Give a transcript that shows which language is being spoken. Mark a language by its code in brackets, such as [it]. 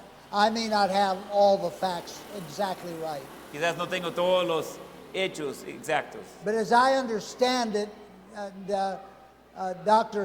[en] I may not have all the facts exactly right. [es] Quizás no tengo todos los hechos exactos. [en] But as I understand it, and Dr.